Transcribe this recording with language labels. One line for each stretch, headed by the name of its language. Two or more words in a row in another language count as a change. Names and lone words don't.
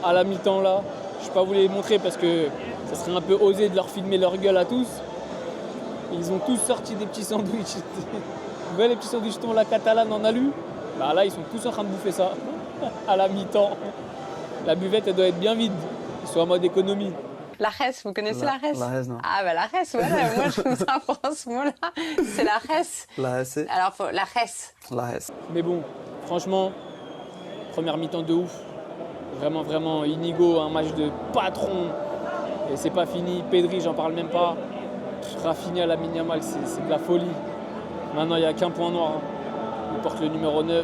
French: À la mi-temps, là, je ne vais pas vous les montrer parce que ça serait un peu osé de leur filmer leur gueule à tous. Ils ont tous sorti des petits sandwichs. Vous voyez les petits sandwichs la catalane en alu? Bah là, ils sont tous en train de bouffer ça. À la mi-temps. La buvette, elle doit être bien vide. Ils sont en mode économie. La res, vous connaissez la res? La res, non. Ah bah la res, voilà, moi je vous apprends ce mot-là, c'est la res. La res, c'est Alors la res. la res. Mais bon, franchement, première mi-temps de ouf. Vraiment, vraiment, Inigo, un match de patron. Et c'est pas fini. Pedri, j'en parle même pas. Rafinha, Lamine Yamal, c'est de la folie. Maintenant, il n'y a qu'un point noir. Il porte le numéro 9.